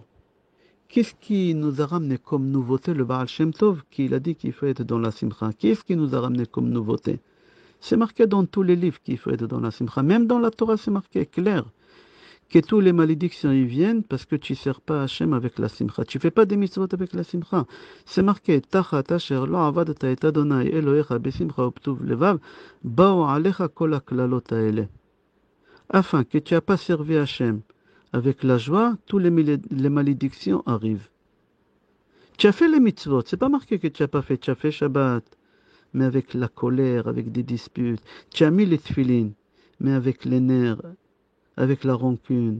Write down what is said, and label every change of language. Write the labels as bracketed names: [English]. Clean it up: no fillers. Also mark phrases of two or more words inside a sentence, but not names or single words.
[French] Qu'est-ce qui nous a ramené comme nouveauté le Baal Shem Tov, qu'il a dit qu'il faut être dans la Simcha? Qu'est-ce qui nous a ramené comme nouveauté? C'est marqué dans tous les livres qu'il faut être dans la Simcha. Même dans la Torah, c'est marqué clair que tous les malédictions y viennent parce que tu ne sers pas Hachem avec la Simcha. Tu ne fais pas des mitzvot avec la Simcha. C'est marqué [Hebrew] תחת אשר לא עבדת את ה' אלוהיך בשמחה ובטוב לבב באו עליך כל הקללות האלה. [French] Afin que tu n'as pas servi Hachem avec la joie, tous les malédictions arrivent. Tu as fait les mitzvot, c'est pas marqué que tu n'as pas fait, tu as fait Shabbat, mais avec la colère, avec des disputes. Tu as mis les tefilines, mais avec les nerfs, avec la rancune.